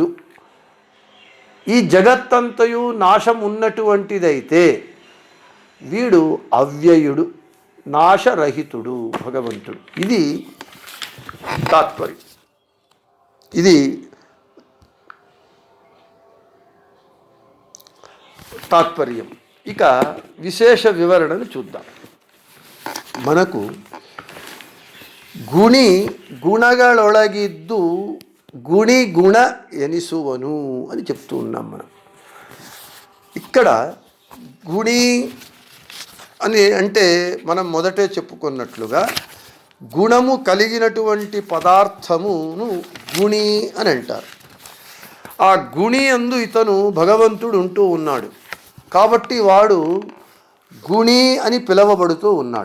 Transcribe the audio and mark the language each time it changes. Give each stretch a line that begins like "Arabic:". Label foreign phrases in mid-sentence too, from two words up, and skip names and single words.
Telugu: ఈ జగత్తంతయు నాశం ఉన్నటువంటిదైతే వీడు అవ్యయుడు, నాశరహితుడు భగవంతుడు. ఇది తాత్పర్యం. ఇది తాత్పర్యం. ఇక విశేష వివరణను చూద్దాం. మనకు
Kannada: ಗುಣಗಳೊಳಗಿದ್ದು ಗುಣ ಎನಿಸುವನು
Telugu: అని చెప్తూ ఉన్నాం మనం. ఇక్కడ గుణి అని అంటే మనం మొదటే చెప్పుకున్నట్లుగా గుణము కలిగినటువంటి పదార్థమును గుణి అని అంటారు. ఆ గుణి యందు ఇతను భగవంతుడు ఉంటూ ఉన్నాడు కాబట్టి వాడు గుణి అని పిలవబడుతూ ఉన్నాడు.